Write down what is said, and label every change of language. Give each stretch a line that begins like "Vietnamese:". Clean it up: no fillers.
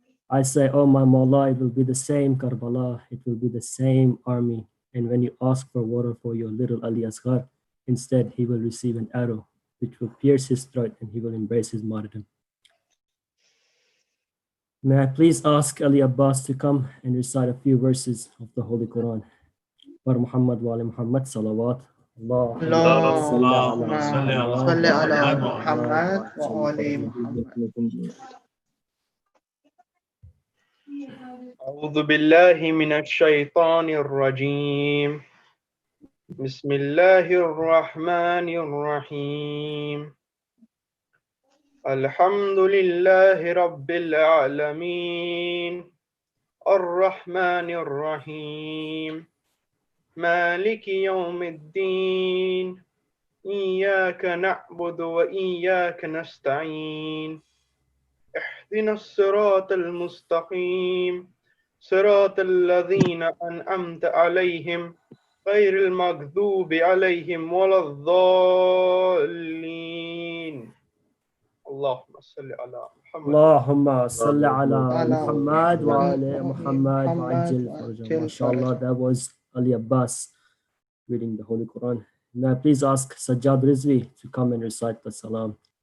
English: I say, oh my Mawla, it will be the same Karbala, it will be the same army, and when you ask for water for your little Ali Asghar, instead he will receive an arrow, which will pierce his throat and he will embrace his martyrdom. May I please ask Ali Abbas to come and recite a few verses of the Holy Quran. For Muhammad
Arabic: wa ali Muhammad, salawat. اللهم صل على محمد وآل محمد. أعوذ بالله من الشيطان الرجيم. بسم الله الرحمن الرحيم. الحمد لله رب العالمين الرحمن الرحيم مالك يوم الدين إياك نعبد وإياك نستعين اهدنا الصراط المستقيم صراط الذين أنعمت عليهم غير المغضوب عليهم ولا الضالين. اللهم صل على محمد. اللهم صل على Muhammad wa ali Muhammad wa ajil farajah.
English: MashaAllah, that was Ali Abbas reading the Holy Quran. May I please ask Sajjad Rizvi to come and recite the salam.